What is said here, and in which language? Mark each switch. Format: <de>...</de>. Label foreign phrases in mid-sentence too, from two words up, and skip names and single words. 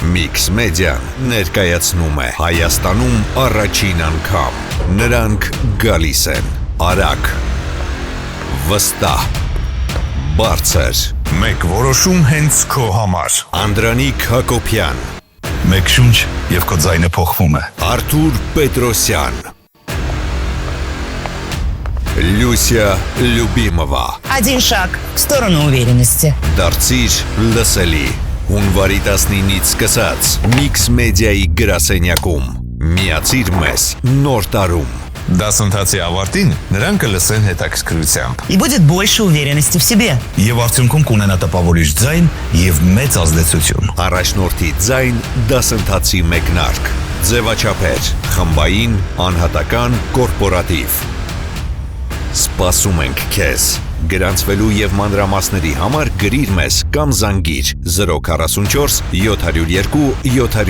<hy>Mix Media-ն ներկայացնում է Հայաստանում առաջին անգամ։ Նրանք գալիս են արագ, վստահ, բարձր։ Մեկ որոշում հենց քո համար։ Անդրանիկ Հակոբյան, Մեկ շունչ եւ քո ձայնը փոխվում է։ Արթուր Պետրոսյան, Լյուսիա Լյուբիմովա։</hy> <ru>Один шаг в сторону уверенности.</ru> <hy>Դարձիր լսելի։ Հունվարի 19-ից սկսած Mix Media-ի գրասենյակում միացիր մեզ նոր տարում։ Դասընթացի ավարտին նրանք կլսեն հետաքրքրությամբ։</hy> <ru>И будет больше уверенности в себе.</ru> <hy>Եվ արդյունքում կունենա տպավորիչ ձայն եւ մեծ ազդեցություն։ Առաջնորդի ձայն դասընթացի մեկնարկ։ Ձևաչափեր, խմբային, անհատական, կորպորատիվ։ Սպասում ենք քեզ։ Գրանցվելու եւ մանրամասների համար գրիր մեզ կամ զանգիր 044 702 703։</hy>